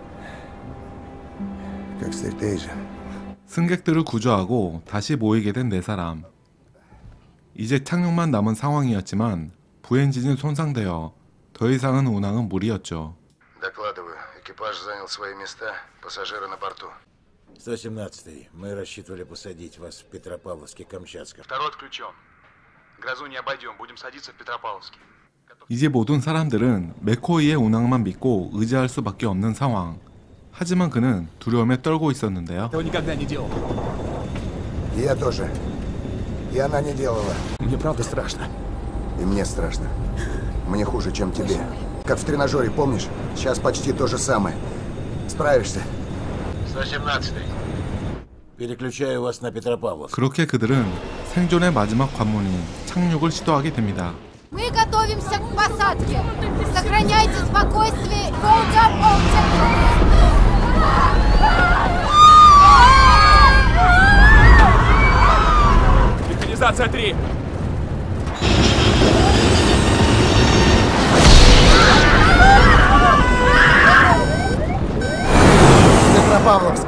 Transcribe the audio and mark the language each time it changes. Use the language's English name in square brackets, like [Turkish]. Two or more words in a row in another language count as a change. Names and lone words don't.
[Russian] Как стриптейзер. [Korean] 승객들을 구조하고 다시 모이게 된 네 사람. 이제 착륙만 남은 상황이었지만 부엔진이 손상되어 더 이상은 운항은 무리였죠. [Russian] Докладываю. Экипаж занял свои места. Пассажиры на борту. 117-й. Мы рассчитывали посадить вас в Петропавловске-Камчатском. Второй отключен. Грозу не обойдем. Будем садиться в Петропавловске. [Korean] 이제 모든 사람들은 맥코이의 운항만 믿고 의지할 수밖에 없는 상황. 하지만 그는 두려움에 떨고 있었는데요. [Russian] Этого никогда не делал. Я тоже. И она не делала. Мне правда страшно. И мне страшно. Мне хуже, чем тебе. Как в тренажере, помнишь? Сейчас почти то же самое. Справишься. 117-й. Переключаю вас на Петропавловск. [Korean] 그렇게 그들은 생존의 마지막 관문인 착륙을 시도하게 됩니다. [Russian] Мы готовимся к посадке. Сохраняйте спокойствие. [English] Hold up, hold up. [Russian] Механизация 3. Петропавловск.